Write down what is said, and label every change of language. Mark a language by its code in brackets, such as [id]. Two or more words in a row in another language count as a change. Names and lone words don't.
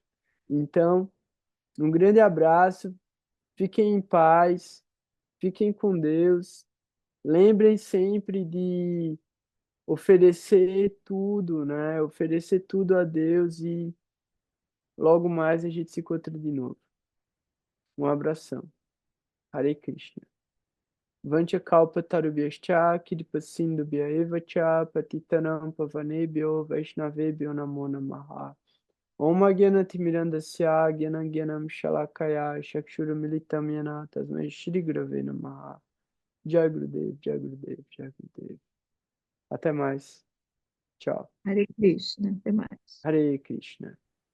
[pt] Então, um grande abraço, fiquem em paz, fiquem com Deus, lembrem sempre de oferecer tudo, né? Oferecer tudo a Deus e logo mais a gente se encontra de novo. Um abração. Hare Krishna. [sa] वाञ्छा कल्प तरुभ्यश्च कृपासिन्धुभ्य एव च पतितानां पावनेभ्यो वैष्णवेभ्यो नमो नमः. ॐ अज्ञानतिमिरान्धस्य ज्ञानाञ्जन शलाकया चक्षुरुन्मीलितं येन तस्मै श्री गुरवे नमः. जय गुरुदेव, जय गुरुदेव, जय गुरुदेव. [pt] Até mais. Tchau. Hare Krishna, até mais. Hare Krishna.